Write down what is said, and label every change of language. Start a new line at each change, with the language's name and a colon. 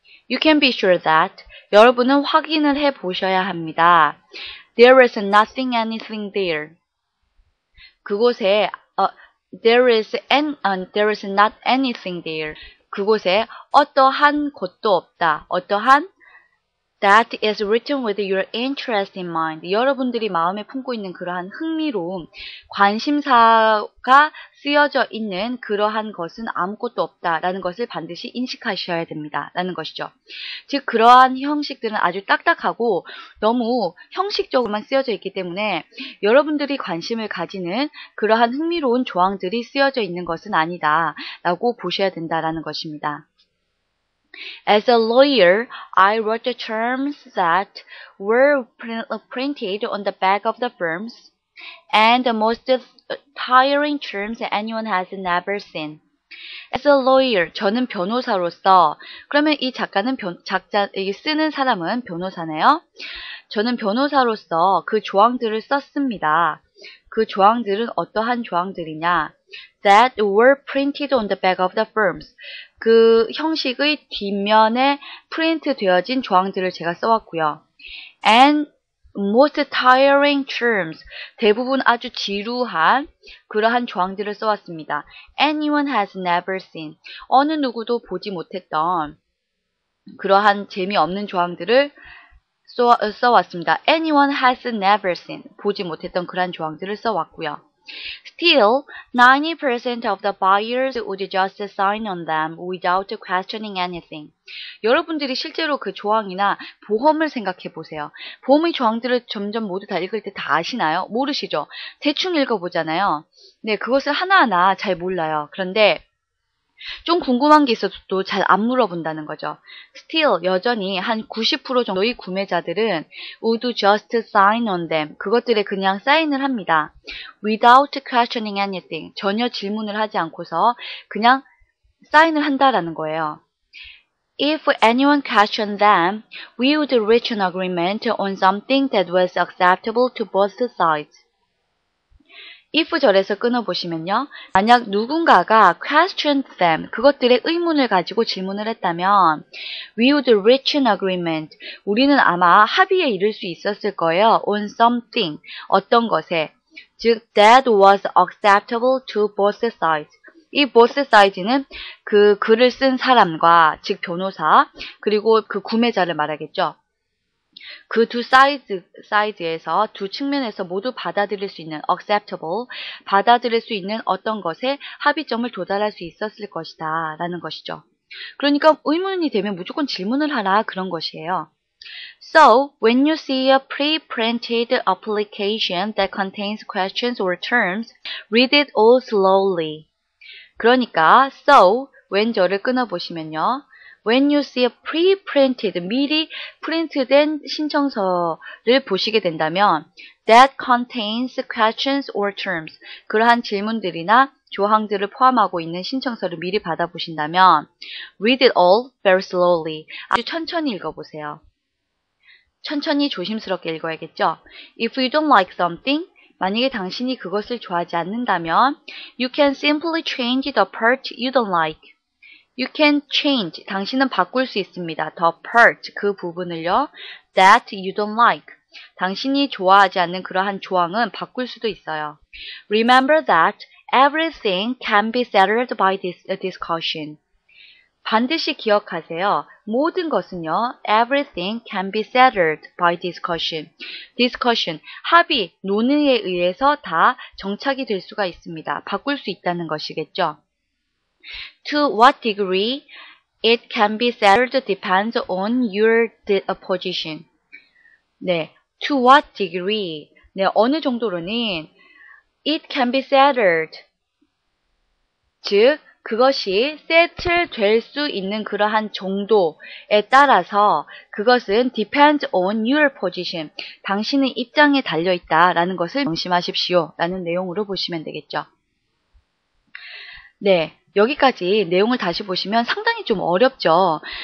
English: You can be sure that
Korean: 여러분은 확인을 해 보셔야 합니다.
English: There is anything there.
Korean: 그곳에
English: there is not anything there.
Korean: 그곳에 어떠한 것도 없다. 어떠한
English: that is written with your interest in mind.
Korean: 여러분들이 마음에 품고 있는 그러한 흥미로움, 관심사가 쓰여져 있는 그러한 것은 아무것도 없다라는 것을 반드시 인식하셔야 됩니다. 라는 것이죠. 즉 그러한 형식들은 아주 딱딱하고 너무 형식적으로만 쓰여져 있기 때문에 여러분들이 관심을 가지는 그러한 흥미로운 조항들이 쓰여져 있는 것은 아니다 라고 보셔야 된다라는 것입니다.
English: As a lawyer, I wrote the terms that were printed on the back of the firms, and the most tiring terms anyone has never seen. As a lawyer,
Korean: 저는 변호사로서, 그러면 이 작가는 쓰는 사람은 변호사네요. 저는 변호사로서 그 조항들을 썼습니다. 그 조항들은 어떠한 조항들이냐?
English: That were printed on the back of the firms.
Korean: 그 형식의 뒷면에 프린트 되어진 조항들을 제가 써왔고요.
English: And most tiring terms.
Korean: 대부분 아주 지루한 그러한 조항들을 써왔습니다.
English: Anyone has never seen.
Korean: 어느 누구도 보지 못했던 그러한 재미없는 조항들을 써왔습니다.
English: Anyone has never seen.
Korean: 보지 못했던 그러한 조항들을 써왔고요.
English: Still, 90% of the buyers would just sign on them without questioning anything.
Korean: 여러분들이 실제로 그 조항이나 보험을 생각해 보세요. 보험의 조항들을 점점 모두 다 읽을 때 다 아시나요? 모르시죠? 대충 읽어보잖아요. 네, 그것을 하나하나 잘 몰라요. 그런데 좀 궁금한 게 있어도 잘 안 물어본다는 거죠.
English: Still,
Korean: 여전히 한 90% 정도의 구매자들은
English: would just sign on them.
Korean: 그것들에 그냥 사인을 합니다.
English: Without questioning anything.
Korean: 전혀 질문을 하지 않고서 그냥 사인을 한다라는 거예요.
English: If anyone questioned them, we would reach an agreement on something that was acceptable to both sides.
Korean: if 절에서 끊어보시면요. 만약 누군가가
English: questioned them,
Korean: 그것들의 의문을 가지고 질문을 했다면
English: we would reach an agreement.
Korean: 우리는 아마 합의에 이를 수 있었을 거예요.
English: on something,
Korean: 어떤 것에.
English: 즉, that was acceptable to both sides.
Korean: 이 both sides는 그 글을 쓴 사람과, 즉 변호사, 그리고 그 구매자를 말하겠죠. 그 두 사이드에서 두 측면에서 모두 받아들일 수 있는 acceptable, 받아들일 수 있는 어떤 것에 합의점을 도달할 수 있었을 것이다 라는 것이죠. 그러니까 의문이 되면 무조건 질문을 하라 그런 것이에요.
English: So, when you see a pre-printed application that contains questions or terms, read it all slowly.
Korean: 그러니까
English: so, when
Korean: 절을 끊어보시면요.
English: When you see a pre-printed,
Korean: 미리 프린트된 신청서를 보시게 된다면
English: that contains questions or terms,
Korean: 그러한 질문들이나 조항들을 포함하고 있는 신청서를 미리 받아보신다면
English: read it all very slowly,
Korean: 아주 천천히 읽어보세요. 천천히 조심스럽게 읽어야겠죠.
English: If you don't like something,
Korean: 만약에 당신이 그것을 좋아하지 않는다면
English: you can simply change the part you don't like. You can change.
Korean: 당신은 바꿀 수 있습니다.
English: The part.
Korean: 그 부분을요.
English: That you don't like.
Korean: 당신이 좋아하지 않는 그러한 조항은 바꿀 수도 있어요.
English: Remember that everything can be settled by this discussion.
Korean: 반드시 기억하세요. 모든 것은요.
English: Everything can be settled by discussion.
Korean: Discussion, 합의, 논의에 의해서 다 정착이 될 수가 있습니다. 바꿀 수 있다는 것이겠죠.
English: To what degree it can be settled depends on your position. 네, to what degree. 네,
Korean: 어느 정도로는
English: it can be settled.
Korean: 즉, 그것이 settle 될 수 있는 그러한 정도에 따라서 그것은
English: depends on your position.
Korean: 당신의 입장에 달려있다라는 것을 명심하십시오. 라는 내용으로 보시면 되겠죠. 네, 여기까지 내용을 다시 보시면 상당히 좀 어렵죠.